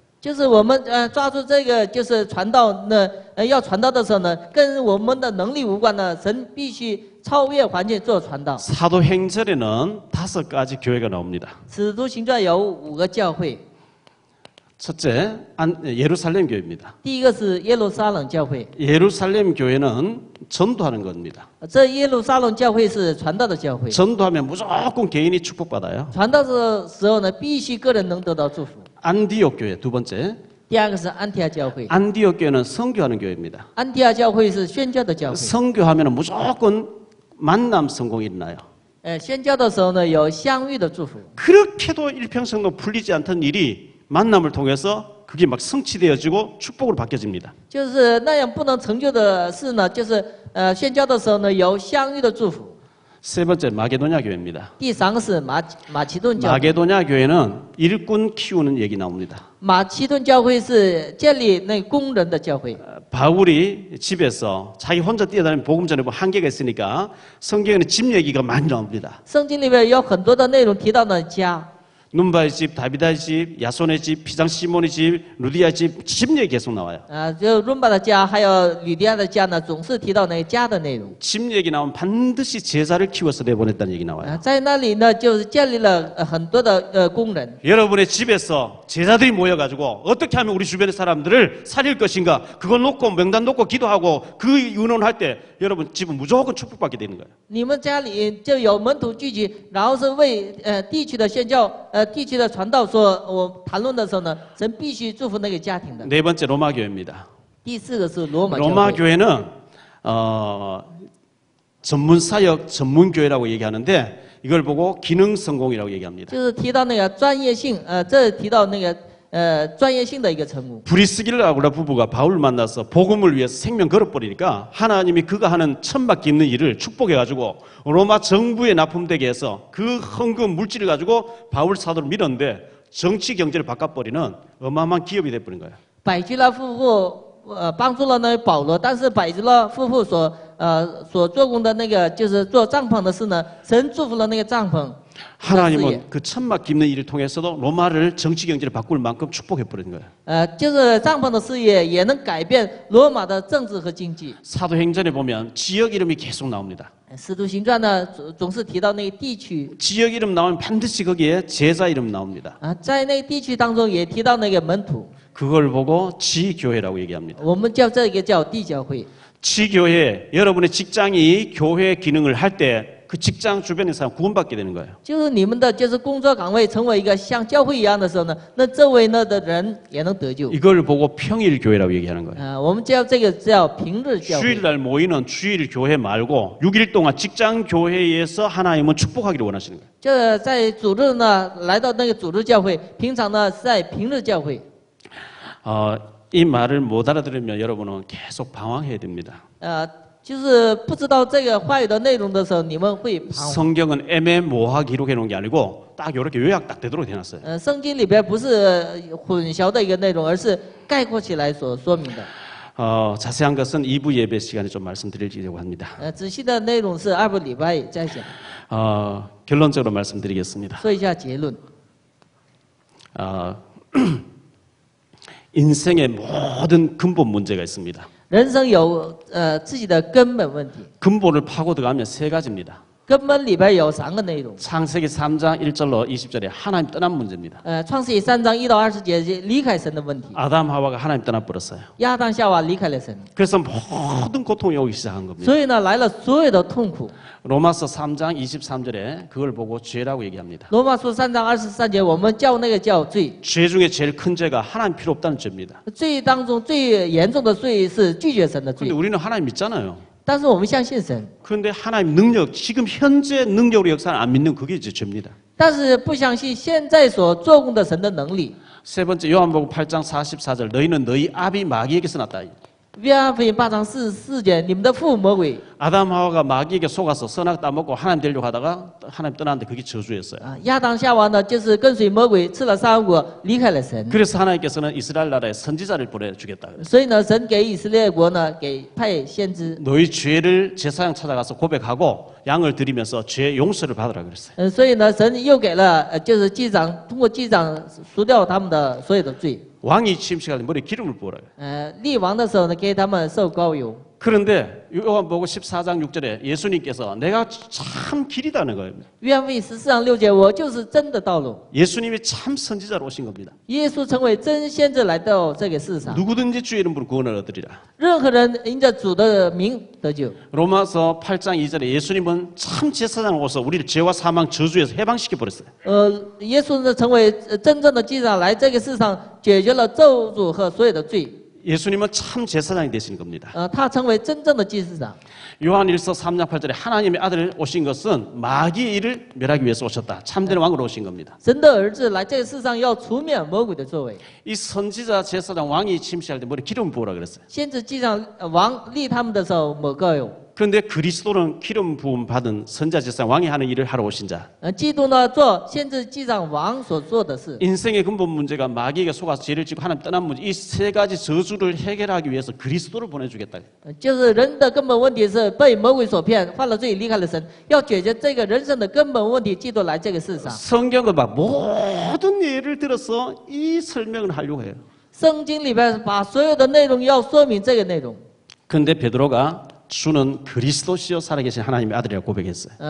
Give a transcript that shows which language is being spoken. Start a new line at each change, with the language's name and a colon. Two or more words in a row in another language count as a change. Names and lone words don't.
Chinese: 就是我们抓住这个，就是传道呢，要传道的时候呢，跟我们的能力无关的，神必须超越环境做传道。
Korean: 사도행전에는 5가지 교회가 나옵니다.
Chinese: 使徒行传有5个教会，
Korean: 첫째, 예루살렘 교회입니다.
Chinese: 第一个是耶路撒冷教会，
Korean: 예루살렘 교회는 전도하는 겁니다.
Chinese: 这耶路撒冷教会是传道的教会。
Korean: 전도하면 무조건 개인이 축복받아요.
Chinese: 传道的时候呢，必须个人能得到祝福。
Korean: 안디옥 교회 두 번째.
Chinese: 第二个是安提阿教会，
Korean: 안디옥 교회는 선교하는 교회입니다.
Chinese: 安提阿教会是宣教的教会。
Korean: 선교하면 무조건 만남 성공이 일어나요.
Chinese: 宣教的时候呢，有相遇的祝福。
Korean: 그렇게도 일평생도 풀리지 않던 일이 만남을 통해서 그게 막 성취되어지고 축복으로 바뀌어집니다.
Chinese: 就是那样不能成就的事呢，就是宣教的时候呢，有相遇的祝福。
Korean: 세 번째 마게도냐 교회입니다.
Chinese: 第三个是马其顿教会。
Korean: 마게도냐 교회는 일꾼 키우는 얘기 나옵니다.
Chinese: 马其顿教会是建立那工人的教会。
Korean: 바울이 집에서 자기 혼자 뛰어다니는 복음 전에 한계가 있으니까 성경에는 집 얘기가 많이 나옵니다.
Chinese: 圣经里面有很多的内容提到呢家。
Korean: 눈바의 집, 다비다의 집, 야손의 집, 피장 시몬의 집, 루디아의 집 얘기 계속 나와요.
Chinese: 就伦巴的家，还有吕迪亚的家呢，总是提到那个家的内容。
Korean: 집 얘기 나오면 반드시 제자를 키워서 내보냈다는 얘기 나와요.
Chinese: 在那里呢，就是建立了很多的工人。
Korean: 여러분의 집에서 제자들이 모여가지고 어떻게 하면 우리 주변의 사람들을 살릴 것인가 그걸 놓고 명단 놓고 기도하고 그 의논할 때 여러분 집은 무조건 축복받게 되는 거예요.
Chinese: 你们家里就有门徒聚集，然后是为地区的宣教地区的传道我谈论的时候呢，神必须祝福那个家庭的。
Korean: 네 번째 로마 교회입니다.
Chinese: 第四个是罗马教会。
Korean: 로마 교회는 전문 사역 전문 교회라고 얘기하는데 이걸 보고 기능 성공이라고 얘기합니다.
Chinese: 就是提到那个专业性，这提到那个专业性的一个称呼。
Korean: 브리스길라 아굴라 부부가 바울을 만나서 복음을 위해서 생명 걸어버리니까 하나님이 그가 하는 천막 깁는 일을 축복해가지고 로마 정부에 납품되게 해서 그 헌금 물질을 가지고 바울 사도를 밀었는데 정치 경제를 바꿔버리는 어마어마한 기업이 돼버린 거예요.
Chinese: 百基拉夫妇帮助了那位保罗，但是百基拉夫妇所做工的那个就是做帐篷的事呢，神祝福了那个帐篷。
Korean: 하나님은 그 천막 깁는 일을 통해서도 로마를 정치 경제를 바꿀 만큼 축복해버린 거예요.
Chinese: 就是帐篷的事业也能改变罗马的政治和经济。
Korean: 사도행전에 보면 지역 이름이 계속 나옵니다.
Chinese: 使徒行传呢总是提到那个地区
Korean: 지역 이름 나오면 반드시 거기에 제자 이름 나옵니다.
Chinese: 在那个地区当中也提到那个门徒，
Korean: 그걸 보고 지교회라고 얘기합니다.
Chinese: 我们叫这个叫地教会。
Korean: 지교회, 여러분의 직장이 교회 기능을 할 때 그 직장 주변의 사람 구원받게 되는 거예요.
Chinese: 就是你们的就是工作岗位成为一个像教会一样的时候呢，那周围呢的人也能得救。
Korean: 이걸 보고 평일 교회라고 얘기하는 거예요.
Chinese: 我们叫这个叫平日教会。
Korean: 주일날 모이는 주일 교회 말고 6일 동안 직장 교회에서 하나님은 축복하기를 원하시는 거예요.
Chinese: 这在主日呢来到那个主日教会，平常呢是在平日教会。
Korean: 이 말을 못 알아들으면 여러분은 계속 방황해야 됩니다.
Chinese: 就是不知道这个话语的内容的时候，你们会彷徨。
Korean: 성경은 애매모호하게 기록해 놓은 게 아니고 딱 이렇게 요약 딱 되도록 해놨어요.
Chinese: 圣经里边不是混淆的一个内容，而是概括起来所说明的。
Korean: 자세한 것은 2부 예배 시간에 좀 말씀드리려고 합니다.
Chinese: 仔细的内容是2部礼拜再讲。
Korean: 결론적으로 말씀드리겠습니다.
Chinese: 说一下结论。
Korean: 인생의 모든 근본 문제가 있습니다.
Chinese: 人生有自己的根本问题，
Korean: 근본을 파고 들어가면 세 가지입니다.
Chinese: 根本里边有3个内容。
Korean: 창세기 3장 1절로 20절에 하나님 떠난 문제입니다.
Chinese: 创世纪3章1到20节离开神的问题。
Korean: 아담 하와가 하나님 떠나버렸어요.
Chinese: 亚当夏娃离开了神，
Korean: 그래서 모든 고통이 오기 시작한 겁니다.
Chinese: 所以呢来了所有的痛苦。
Korean: 로마서 3장 23절에 그걸 보고 죄라고 얘기합니다.
Chinese: 罗马书3章23节，我们叫那个叫罪。
Korean: 죄 중에 제일 큰 죄가 하나님 필요 없다는 죄입니다.
Chinese: 罪当中最严重的罪是拒绝神的
Korean: 근데
Chinese: 罪，
Korean: 우리는 하나님 믿잖아요.
Chinese: 但是我们相信神，
Korean: 그런데 하나님 능력, 지금 현재 능력으로 역사를 안 믿는 그게 이제 죄입니다.
Chinese: 但是不相信现在所做工的神的能力。
Korean: 세 번째 요한복음 8장 44절 너희는 너희 아비 마귀에게서 났다.
Chinese: 约翰福音8章44节，你们的父魔鬼
Korean: 아담 하와가 마귀에게 속아서 선악 따먹고 하나님 되려고 하다가 하나님 떠났는데 그게 저주였어요.
Chinese: 亚当夏娃呢，就是跟随魔鬼吃了善恶果，离开了神。
Korean: 그래서 하나님께서는 이스라엘 나라에 선지자를 보내주겠다.
Chinese: 所以呢，神给以色列国呢，给派先知。
Korean: 너희 죄를 제사장 찾아가서 고백하고 양을 드리면서 죄 용서를 받으라 그랬어요.
Chinese: 所以呢，神又给了就是祭长，通过祭长赎掉他们的所有的罪。
Korean: 왕이 취임식할 때 머리에 기름을 부으라.
Chinese: 立王的时候呢，给他们受膏油。
Korean: 그런데 요한복음 14장 6절에 예수님께서 내가 참 길이다는 거예요.
Chinese: 约翰福音14章6节，我就是真的道路。
Korean: 예수님이 참 선지자로 오신 겁니다.
Chinese: 耶稣成为真先知来到这个世上，
Korean: 누구든지 주의 이름으로 구원을 얻으리라.
Chinese: 任何人因着主的名得救。
Korean: 로마서 8장 2절에 예수님은 참 제사장으로 오셔서 우리를 죄와 사망 저주에서 해방시켜 버렸어요.
Chinese: 耶稣呢成为真正的祭长来这个世上，解决了咒诅和所有的罪。
Korean: 예수님은 참 제사장이 되시는 겁니다.
Chinese: 他成为真正的祭司长。
Korean: 요한일서 3장 8절에 하나님의 아들 오신 것은 마귀의 일을 멸하기 위해서 오셨다. 참된 왕으로 오신 겁니다.
Chinese: 神的儿子来这个世上要除灭魔鬼的作为。
Korean: 이 선지자 제사장 왕이 침시할 때 머리 기름 부으라 그랬어요.
Chinese: 先知祭长王立他们的时候抹膏油。
Korean: 그런데 그리스도는 기름 부음 받은 선지자 제사장 왕이 하는 일을 하러 오신 자.
Chinese: 基督呢做先知祭长王所做的事。
Korean: 인생의 근본 문제가 마귀에게 속아서 죄를 지고 하나님 떠난 문제. 이 세 가지 저주를 해결하기 위해서 그리스도를 보내주겠다.
Chinese: 就是人的根本问题是被魔鬼所骗，犯了罪离开了神，要解决这个人生的根本问题，基督来这个世上。
Korean: 성경은 막 모든 예를 들어서 이 설명을 하려고 해요.
Chinese: 圣经里边把所有的内容要说明这个内容。
Korean: 그런데 베드로가 주는 그리스도시요 살아계신 하나님의 아들이라고 고백했어요.